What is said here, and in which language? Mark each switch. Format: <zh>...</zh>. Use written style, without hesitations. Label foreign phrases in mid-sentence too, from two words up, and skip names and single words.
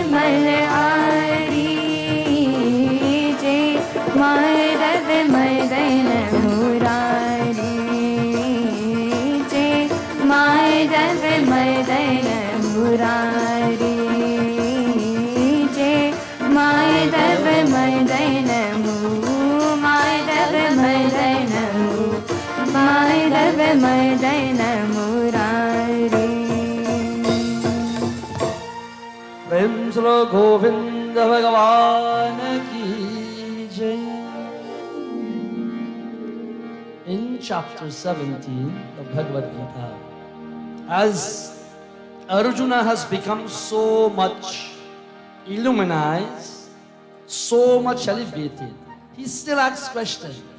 <hi>बलहारी जय माधव मदन मुरारी जय माधव मदन मुरारी जय माधव मदन माधव मदन माधव मदन मुरारी प्रेम चलो गोविंद भगवान की जय.</hi> <en>In chapter 17 of Bhagavad Gita, as Arjuna has become so much illuminized, so much elevated, he still asks questions.</en>